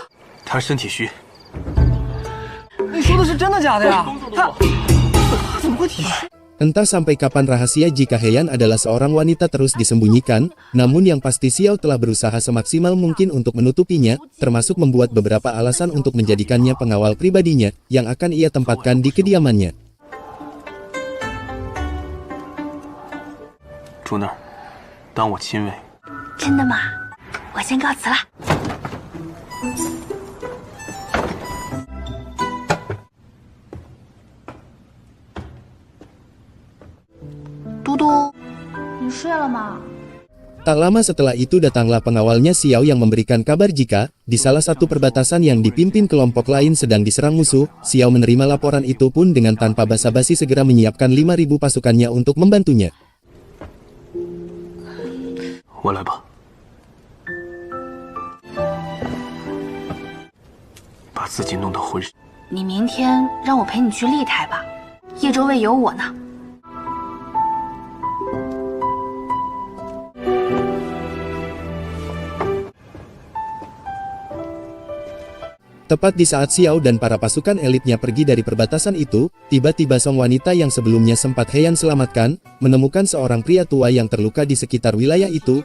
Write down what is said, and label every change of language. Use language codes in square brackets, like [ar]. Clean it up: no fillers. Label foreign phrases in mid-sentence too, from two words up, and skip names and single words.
[zh] 他是身体虚。你说的是真的假的呀？他怎么会体虚？ [id] Entah sampai kapan rahasia jika Heian adalah seorang wanita terus disembunyikan, namun yang pasti Xiao telah berusaha semaksimal mungkin untuk menutupinya, termasuk membuat beberapa alasan untuk menjadikannya pengawal pribadinya, yang akan ia tempatkan di kediamannya. [zh] 住那儿，当我亲卫。真的吗？我先告辞了。 嘟嘟，你睡了吗？ [id] Tak lama setelah itu datanglah pengawalnya Xiao yang memberikan kabar jika, di salah satu perbatasan yang dipimpin kelompok lain sedang diserang musuh, Xiao menerima laporan itu pun dengan tanpa basa-basi segera menyiapkan 5.000 pasukannya untuk membantunya. [zh] 我来吧，把自己弄得浑身。你明天让我陪你去丽台吧，叶州卫有我呢。 [id] Tepat di saat Xiao dan para pasukan elitnya pergi dari perbatasan itu, tiba-tiba sang wanita yang sebelumnya sempat Heian selamatkan, menemukan seorang pria tua yang terluka di sekitar wilayah itu.